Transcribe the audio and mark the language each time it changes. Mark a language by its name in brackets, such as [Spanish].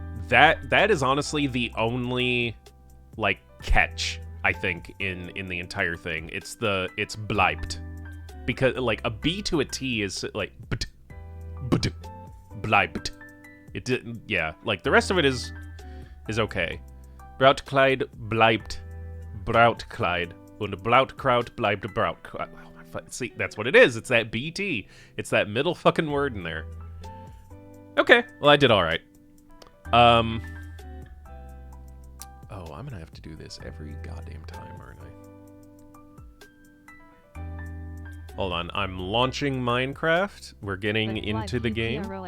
[English] That is honestly the only like catch, I think, in the entire thing. It's bleibt. Because like a B to a T is like bleibt. It didn't, yeah, like the rest of it is okay. [German] Brautkleid bleibt Brautkleid und Brautkraut bleibt Brautkraut. [English] See, that's what it is. It's that BT. It's that middle fucking word in there. Okay, well I did all right. Oh, I'm gonna have to do this every goddamn time, aren't I? Hold on, I'm launching Minecraft. We're getting into the game.